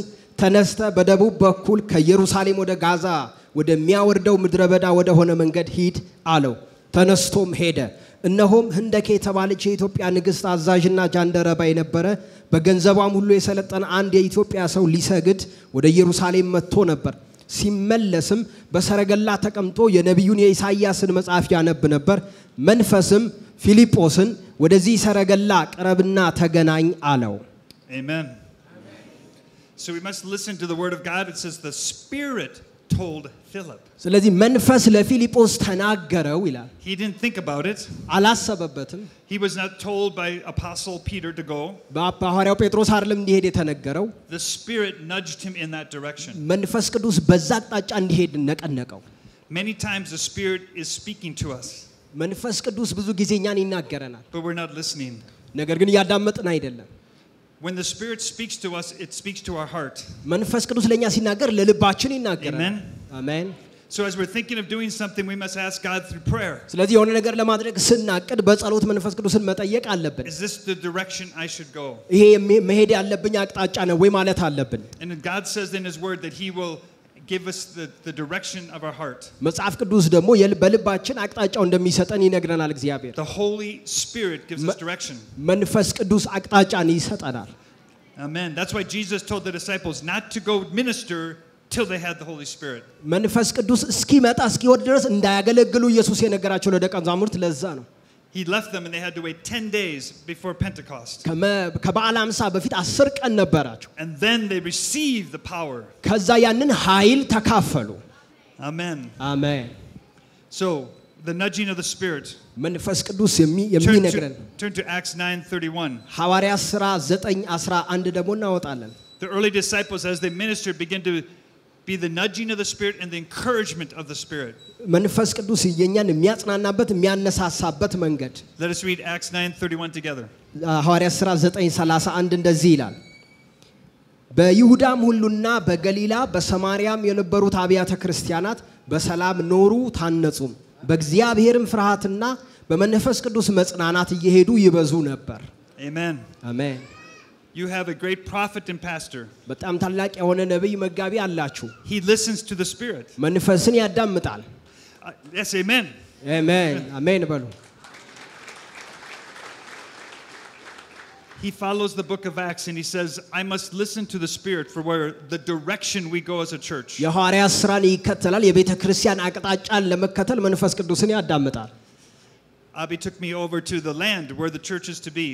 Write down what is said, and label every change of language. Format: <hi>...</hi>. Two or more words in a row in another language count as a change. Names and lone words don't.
<am>ተነስተ በደቡብ በኩል ከኢየሩሳሌም ወደ ጋዛ ወደሚያወርደው ምድረ በዳ ወደ ሆነ መንገድ ሂድ አለው። ተነስቶም ሄደ። እነሆም ህንደኬ የተባለች የኢትዮጵያ ንግሥት አዛዥና ጃንደረባ የነበረ በገንዘቧም ሁሉ የሰለጠነ አንድ የኢትዮጵያ ሰው ሊሰግድ ወደ ኢየሩሳሌም መጥቶ ነበር። ሲመለስም በሰረገላ ተቀምጦ የነቢዩን የኢሳይያስን መጽሐፍ ያነብ ነበር። መንፈስም ፊልጶስን ወደዚህ ሰረገላ ቅረብና ተገናኝ አለው።</am> <en>Amen. So we must listen to the word of God. It says the Spirit told Philip.</en> <am>ስለዚህ መንፈስ ለፊልጶስ ተናገረው ይላል።</am> <en>He didn't think about it.</en> <am>አላሰበበትም።</am> <en>He was not told by Apostle Peter to go.</en> <am>በሐዋርያው ጴጥሮስ አይደለም እንዲሄድ የተነገረው።</am> <en>The Spirit nudged him in that direction.</en> <am>መንፈስ ቅዱስ በዛ አቅጣጫ እንዲሄድ ነቀነቀው።</am> <en>Many times the Spirit is speaking to us.</en> <am>መንፈስ ቅዱስ ብዙ ጊዜ እኛን ይናገረናል።</am> <en>But we're not listening.</en> <am>ነገር ግን እያዳመጥን አይደለም።</am> <en>When the Spirit speaks to us, it speaks to our heart.</en> <am>መንፈስ ቅዱስ ለኛ ሲናገር ለልባችን ይናገራል።</am> <en>Amen.</en> <am>አሜን።</am> <en>So as we're thinking of doing something, we must ask God through prayer.</en> <am>ስለዚህ የሆነ ነገር ለማድረግ ስናቅድ በጸሎት መንፈስ ቅዱስን መጠየቅ አለብን።</am> <en>Is this the direction I should go?</en> <am>ይሄ መሄድ ያለብኝ አቅጣጫ ነው ወይ ማለት አለብን።</am> <en>And God says in his word that he will give us the direction of our heart.</en> <am>መጽሐፍ ቅዱስ ደግሞ በልባችን አቅጣጫው እንደሚሰጠን ይነግረናል እግዚአብሔር።</am> <en>The Holy Spirit gives us direction.</en> <am>መንፈስ ቅዱስ አቅጣጫን ይሰጠናል።</am> <en>Amen. That's why Jesus told the disciples not to go minister till they had the Holy Spirit.</en> <am>መንፈስ ቅዱስ እስኪመጣ እስኪወድ ድረስ እንዳያገለግሉ ኢየሱስ የነገራቸው ለደቀ መዛሙርት ለዛ ነው።</am> <en>He left them and they had to wait 10 days before Pentecost.</en> <am>ከበዓለ ሃምሳ በፊት 10 ቀን ነበራቸው።</am> <en>And then they received the power.</en> <am>ከዛ ያንን ኃይል ተካፈሉ።</am> <en>Amen.</en> <am>አሜን።</am> <en>So, the nudging of the Spirit.</en> <am>መንፈስ ቅዱስ የሚነግረን</am> <en>Turn to Acts 9:31.</en> <am>ሐዋርያት ሥራ 9:11 ደግሞ እናወጣለን።</am> <en>The early disciples as they ministered began to be the nudging of the Spirit and the encouragement of the Spirit.</en> <am>መንፈስ ቅዱስ የኛን የሚያጽናናበት የሚያነሳሳበት መንገድ</am> <en>Let us read Acts 9:31 together.</en> <am>ሐዋርያት ሥራ 9:31 እንደዚህ ይላል በይሁዳም ሁሉና በገሊላ በሰማርያም የነበሩት አብያተ ክርስቲያናት በሰላም ኖሩ ታነጹም በእግዚአብሔርም ፍርሃትና በመንፈስ ቅዱስ መጽናናት እየሄዱ ይበዙ ነበር</am> <en>Amen.</en> <am>አሜን</am> <en>You have a great prophet and pastor.</en> <am>በጣም ታላቅ የሆነ ነብይ መጋቢ አላችሁ</am> <en>He listens to the Spirit.</en> <am>መንፈስን ያዳምጣል</am> <en>Yes, amen.</en> <am>አሜን አሜን በሉ</am> <en>He follows the book of Acts and he says, I must listen to the Spirit for where the direction we go as a church.</en> <am>የሐዋርያት ሥራን ይከተላል የቤተ ክርስቲያን አቅጣጫን ለመከተል መንፈስ ቅዱስን ያዳምጣል</am> <en>Abby took me over to the land where the church is to be.</en>